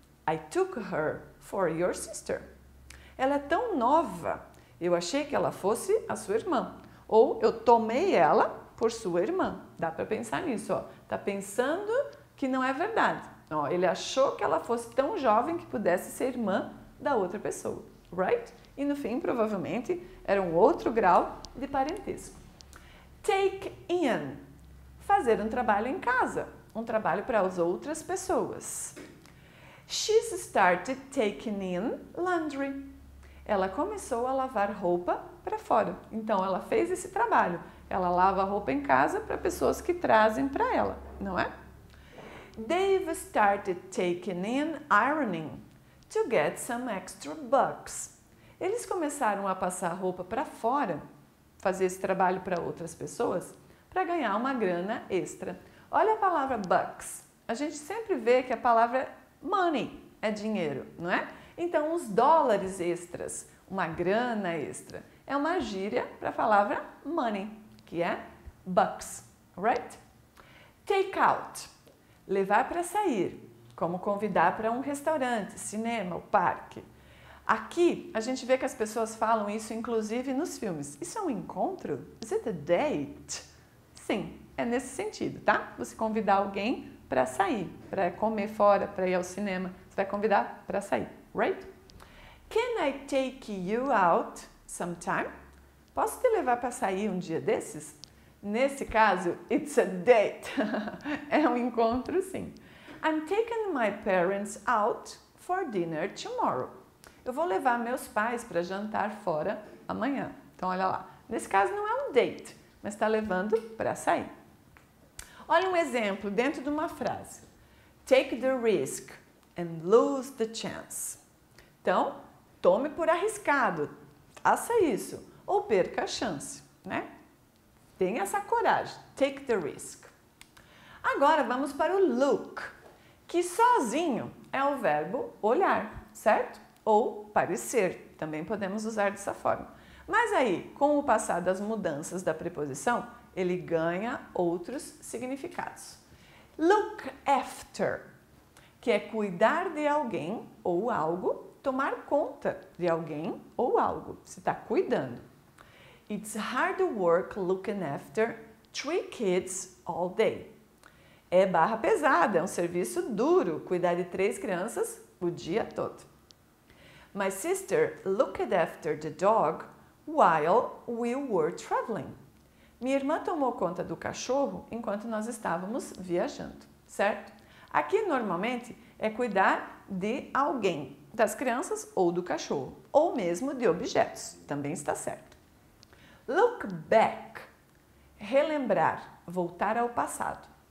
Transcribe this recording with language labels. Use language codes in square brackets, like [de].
[en] I took her for your sister. [pt] Ela é tão nova. Eu achei que ela fosse a sua irmã. Ou eu tomei ela por sua irmã. Dá para pensar nisso, ó. Tá pensando que não é verdade. Ó, ele achou que ela fosse tão jovem que pudesse ser irmã da outra pessoa. Right? E no fim, provavelmente, era um outro grau de parentesco. Take in. Fazer um trabalho em casa. Um trabalho para as outras pessoas. [en] She's started taking in laundry. [pt] Ela começou a lavar roupa para fora. Então, ela fez esse trabalho. Ela lava roupa em casa para pessoas que trazem para ela, não é? [en] They've started taking in ironing to get some extra bucks. [pt] Eles começaram a passar roupa para fora, fazer esse trabalho para outras pessoas, para ganhar uma grana extra. Olha a palavra bucks. A gente sempre vê que a palavra money é dinheiro, não é? Então, os dólares extras, uma grana extra, é uma gíria para a palavra money, que é bucks, right? Take out, levar para sair, como convidar para um restaurante, cinema, ou parque. Aqui, a gente vê que as pessoas falam isso, inclusive, nos filmes. Isso é um encontro? [en] Is it a date? [pt] Sim, é nesse sentido, tá? Você convidar alguém para sair, para comer fora, para ir ao cinema. Você vai convidar para sair, right? [en] Can I take you out sometime? [pt] Posso te levar para sair um dia desses? Nesse caso, [en] it's a date. [pt] É um encontro, sim. [en] I'm taking my parents out for dinner tomorrow. [pt] Eu vou levar meus pais para jantar fora amanhã. Então, olha lá. Nesse caso, não é um date, mas está levando para sair. Olha um exemplo dentro de uma frase. [en] Take the risk and lose the chance. [pt] Então, tome por arriscado. Faça isso. Ou perca a chance, né? Tenha essa coragem. [en] Take the risk. [pt] Agora, vamos para o look, que sozinho é o verbo olhar, certo? Ou parecer, também podemos usar dessa forma. Mas aí, com o passar das mudanças da preposição, ele ganha outros significados. Look after, que é cuidar de alguém ou algo, tomar conta de alguém ou algo, se está cuidando. [en] It's hard work looking after 3 kids all day. [pt] É barra pesada, é um serviço duro cuidar de 3 crianças o dia todo. [en] My sister looked after the dog while we were traveling. [pt] Minha irmã tomou conta do cachorro enquanto nós estávamos viajando, certo? Aqui normalmente é cuidar de alguém, das crianças ou do cachorro, ou mesmo de objetos, também está certo. Look back, relembrar, voltar ao passado.